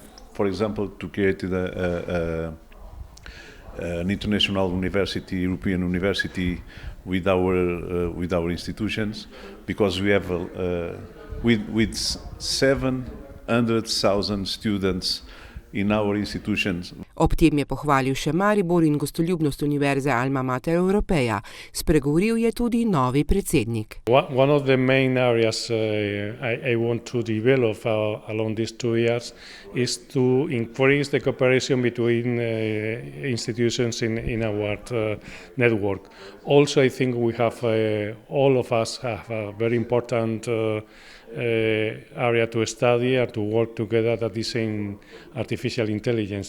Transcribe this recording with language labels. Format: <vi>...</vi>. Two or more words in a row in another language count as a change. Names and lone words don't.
<en>For example, to create an international university, European university, with our institutions, because we have with 700,000 students in our institutions.</en> <sl>Ob tem je pohvalil še Maribor in gostoljubnost Univerze Alma Mater Europeja. Spregovoril je tudi novi predsednik.</sl> <en>One of the main areas I want to develop along these 2 years is to increase the cooperation between institutions in our network. Also, I think we have, all of us have a very important area to study and to work together, that is in artificial intelligence.</en>